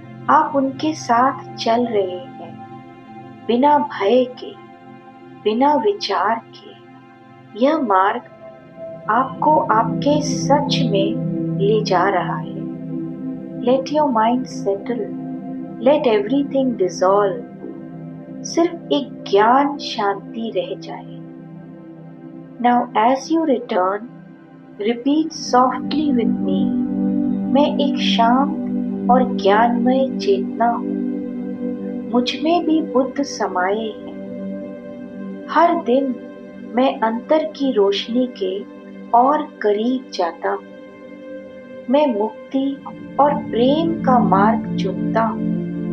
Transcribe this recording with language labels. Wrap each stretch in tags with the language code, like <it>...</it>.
<hi>आप उनके साथ चल रहे हैं, बिना भय के, बिना विचार के। यह मार्ग आपको आपके सच में ले जा रहा है।</hi> <en>Let your mind settle. Let everything dissolve.</en> <hi>सिर्फ एक ज्ञान शांति रह जाए।</hi> <en>Now as you return, repeat softly with me.</en> <hi>मैं एक शांत और ज्ञानमय चेतना हूँ। मुझ में भी बुद्ध समाये हैं। हर दिन मैं अंतर की रोशनी के और करीब जाता हूँ। मैं मुक्ति और प्रेम का मार्ग चुनता हूँ।</hi>